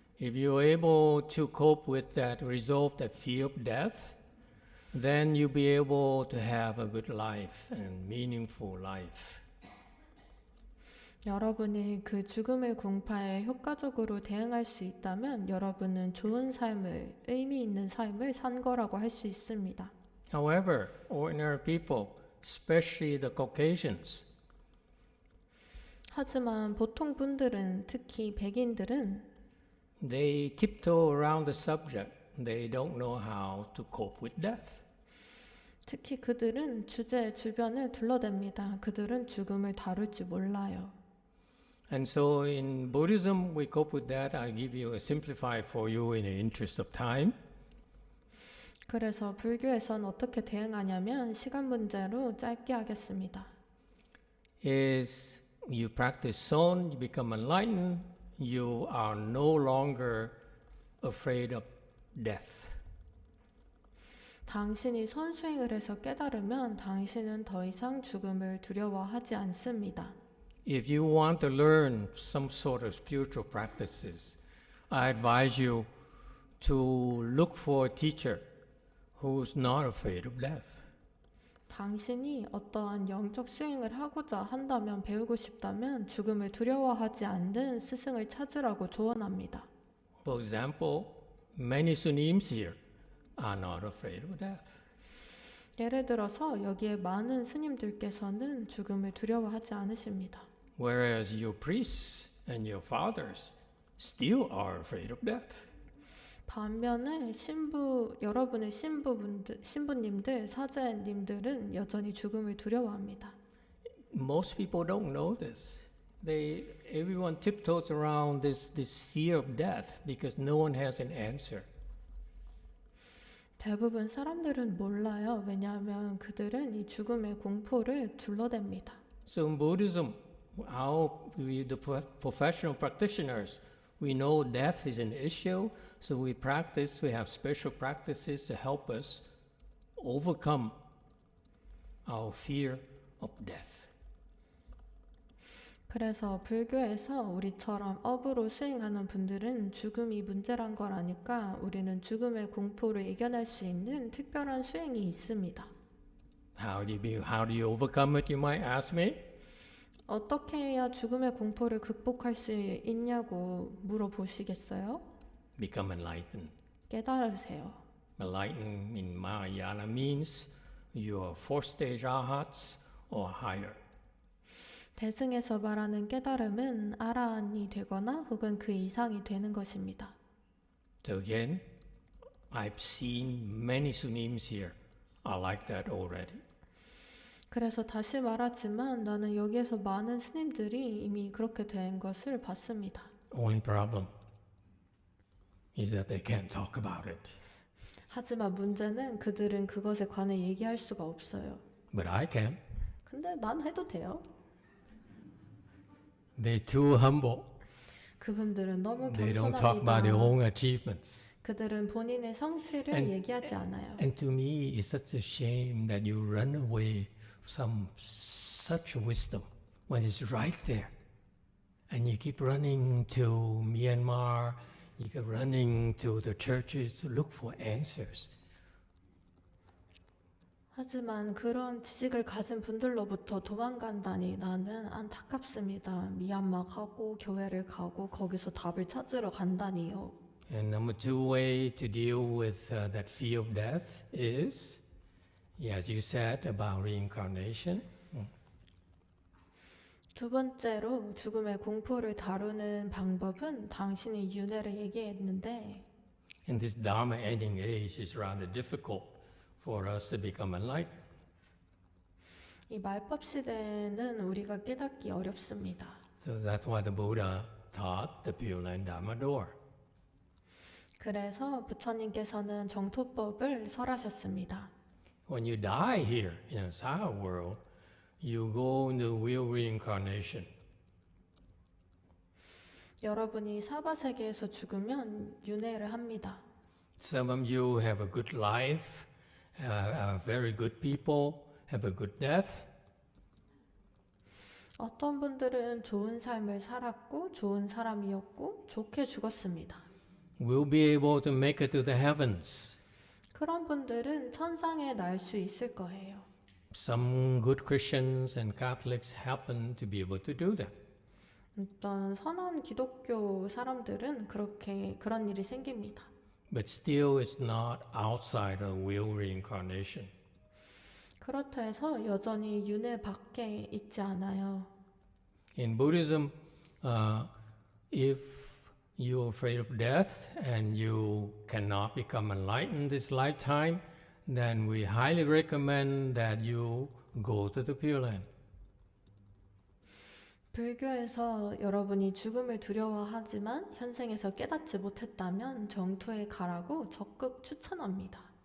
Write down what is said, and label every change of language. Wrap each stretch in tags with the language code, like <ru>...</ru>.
<en>If you're able to cope with that, resolve that fear of death, then you'll be able to have a good life and meaningful life.</en> <ko>여러분이 그 죽음의 공포에 효과적으로 대응할 수 있다면 여러분은 좋은 삶을, 의미 있는 삶을 산 거라고 할 수 있습니다.</ko> <en>However, ordinary people, especially the Caucasians,</en> <ko>하지만 보통 분들은, 특히 백인들은</ko> <en>they tiptoe around the subject. They don't know how to cope with death.</en> <ko>특히 그들은 주제 주변을 둘러댑니다. 그들은 죽음을 다룰지 몰라요.</ko> <en>And so in Buddhism, we cope with that. I'll give you a simplified for you in the interest of time.</en> <ko>그래서 불교에선 어떻게 대응하냐면 시간 문제로 짧게 하겠습니다.</ko> <en>Is you practice Son, you become enlightened, you are no longer afraid of death.</en> <ko>당신이 선수행을 해서 깨달으면 당신은 더 이상 죽음을 두려워하지 않습니다.</ko> <en>If you want to learn some sort of spiritual practices, I advise you to look for a teacher who's not afraid of death.</en> <ko>당신이 어떠한 영적 수행을 하고자 한다면, 배우고 싶다면 죽음을 두려워하지 않는 스승을 찾으라고 조언합니다.</ko> <en>For example, many Sunims here are not afraid of death.</en> <ko>예를 들어서 여기에 많은 스님들께서는 죽음을 두려워하지 않으십니다.</ko> <en>Whereas your priests and your fathers still are afraid of death.</en> <ko>반면에 여러분의 신부님들, 사제님들은 여전히 죽음을 두려워합니다.</ko> <en>Most people don't know this. Everyone tiptoes around this fear of death because no one has an answer.</en> <ko>대부분 사람들은 몰라요. 왜냐하면 그들은 이 죽음의 공포를 둘러댑니다.</ko> <en>So in Buddhism, the professional practitioners, we know death is an issue, so we have special practices to help us overcome our fear of death.</en> <ko>그래서 불교에서 우리처럼 업으로 수행하는 분들은 죽음이 문제란 걸 아니까 우리는 죽음의 공포를 이겨낼 수 있는 특별한 수행이 있습니다.</ko> <en>How do you overcome it, you might ask me?</en> <ko>어떻게 해야 죽음의 공포를 극복할 수 있냐고 물어보시겠어요?</ko> <en>Become enlightened.</en> <ko>깨달으세요.</ko> <en>Enlightened in Mahayana means you are fourth stage arhats or higher.</en> <ko>대승에서 말하는 깨달음은 아라한이 되거나 혹은 그 이상이 되는 것입니다.</ko> <en>So again, I've seen many Sunims here are like that already.</en> <ko>그래서 다시 말하지만 나는 여기에서 많은 스님들이 이미 그렇게 된 것을 봤습니다.</ko> <en>Only problem is that they can't talk about it.</en> <ko>하지만 문제는 그들은 그것에 관해 얘기할 수가 없어요.</ko> <en>But I can.</en> <ko>근데 난 해도 돼요.</ko> <en>They're too humble.</en> <ko>그분들은 너무</ko> <en>They don't talk about their</en> <ko>겸손합니다.</ko> <en>own achievements.</en> <ko>그들은 본인의 성취를</ko> <en>And-</en> <ko>얘기하지 않아요.</ko> <en>And to me, it's such a shame that you run away from such wisdom when it's right there. And you keep running to Myanmar, you keep running to the churches to look for answers.</en> <ko>하지만 그런 지식을 가진 분들로부터 도망간다니 나는 안타깝습니다. 미얀마 가고 교회를 가고 거기서 답을 찾으러 간다니요.</ko> <en>And number two way to deal with that fear of death is, as you said about reincarnation,</en> <ko>두 번째로 죽음의 공포를 다루는 방법은 당신이 윤회를 얘기했는데</ko> <en>in this Dharma ending age, it's rather difficult for us to become enlightened.</en> <ko>이 말법 시대는 우리가 깨닫기 어렵습니다.</ko> <en>So that's why the Buddha taught the Pure Land Dharma door.</en> <ko>그래서 부처님께서는 정토법을 설하셨습니다.</ko> <en>When you die here in a Saha world, you go into real reincarnation.</en> <ko>여러분이 사바 세계에서 죽으면 윤회를 합니다.</ko> <en>Some of you have a good life, are very good people, have a good death.</en> <ko>어떤 분들은 좋은 삶을 살았고 좋은 사람이었고 좋게 죽었습니다.</ko> <en>Will be able to make it to the heavens.</en> <ko>그런 분들은 천상에 날 수 있을 거예요.</ko> <en>Some good Christians and Catholics happen to be able to do that.</en> <ko>어떤 선한 기독교 사람들은 그런 일이 생깁니다.</ko> <en>But still, it's not outside of real reincarnation.</en> <ko>그렇다 해서 여전히 윤회 밖에 있지 않아요.</ko> <en>In Buddhism, if you're afraid of death and you cannot become enlightened this lifetime, then we highly recommend that you go to the Pure Land.</en> <ko>불교에서 여러분이 죽음을 두려워하지만 현생에서 깨닫지 못했다면 정토에 가라고 적극 추천합니다.</ko>